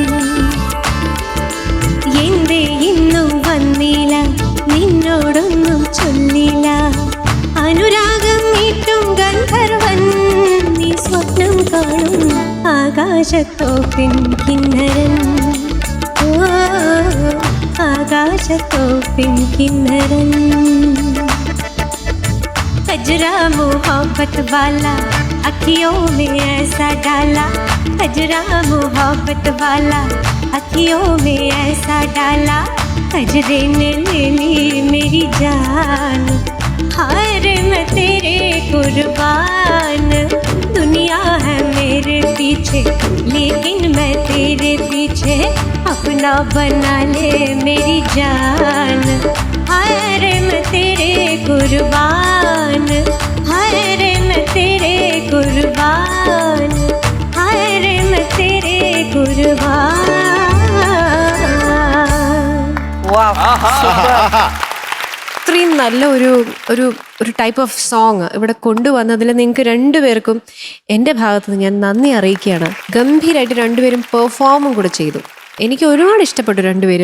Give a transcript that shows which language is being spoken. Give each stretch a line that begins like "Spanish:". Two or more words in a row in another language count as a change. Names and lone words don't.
Malayalam: എന്തേ ഇന്നും വന്നില്ല, നിന്നോടൊന്നും ചൊല്ലില്ല, അനുരാഗം നീട്ടും ഗന്ധർവൻ, നീ സ്വപ്നം കാണും ആകാശത്തോ പെൺകിന്നരൻ. ആകാശത്തോ പെൺകിന്നരൻ,
Hindi: कजरा मोहब्बत वाला अखियों में ऐसा डाला, कजरा मोहब्बत वाला अखियों में ऐसा डाला, कजरे ने ले ली मेरी जान, हाय मैं तेरे कुर्बान, दुनिया है मेरे पीछे लेकिन मैं तेरे पीछे, अपना बना ले मेरी जान, हाय रे मैं तेरे कुर्बान, हाय रे मैं तेरे कुर्बान, हाय रे मैं तेरे कुर्बान.
Malayalam: ഇത്രയും നല്ല ഒരു
English: type of song
Malayalam: ഇവിടെ കൊണ്ടുവന്നതിൽ നിങ്ങൾക്ക് രണ്ടുപേർക്കും എൻ്റെ ഭാഗത്ത് നിന്ന് ഞാൻ നന്ദി അറിയിക്കുകയാണ്. ഗംഭീരമായിട്ട് രണ്ടുപേരും പെർഫോമും കൂടെ ചെയ്തു. എനിക്ക് ഒരുപാട് ഇഷ്ടപ്പെട്ടു രണ്ടുപേരും.